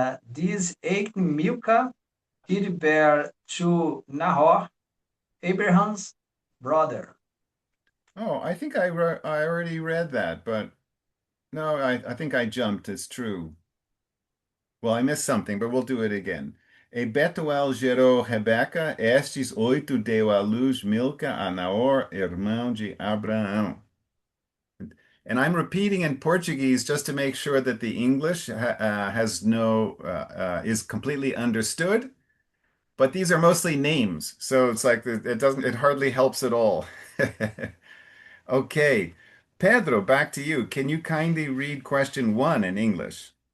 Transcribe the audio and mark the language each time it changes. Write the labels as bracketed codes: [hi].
[en] This eight Milcah did bear to Nahor, Abraham's brother. Oh, I think I already read that, but no, I think I jumped. It's true. Well, I missed something, but we'll do it again. [pt] E Betuel gerou Rebeca, estes oito deu à luz Milca a Naor, irmão de Abraão. [en] And I'm repeating in Portuguese just to make sure that the English is completely understood. But these are mostly names, so it's like it hardly helps at all. Okay, Pedro, back to you. Can you kindly read question one in English?